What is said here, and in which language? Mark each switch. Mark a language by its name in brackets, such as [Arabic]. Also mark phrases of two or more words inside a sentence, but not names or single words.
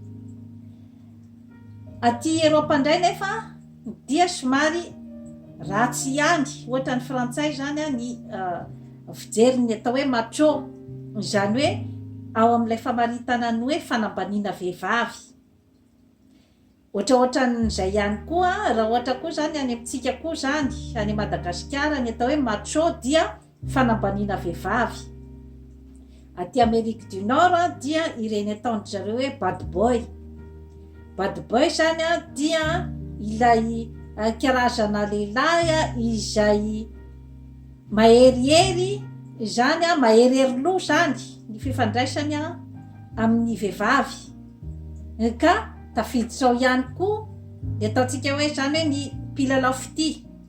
[Malagasy] Aty Eropa indray nefa dia somary ratsy ihany, ohatra ny frantsay zany ny fijery ny atao hoe macho, zany hoe ao amin'ilay famaritana ny hoe fanambaniana vehivavy. Ohatraohatran'izay ihany koa raha ohatra koa zany any amintsika koa zany any Madagasikara ny atao hoe macho dia fanambaniana vehivavy. Aty Amerique du Nord dia ireny ataondry zareo hoe [English] bad boy. Bad boy [Malagasy] zany dia ilay karazana lehilahy izay maherihery zany, maherihery loha zany ny fifandraisany amin'ny vehivavy. Ka tafiditra ao ihany koa ny ataontsika hoe zany hoe ny mpilalao fity.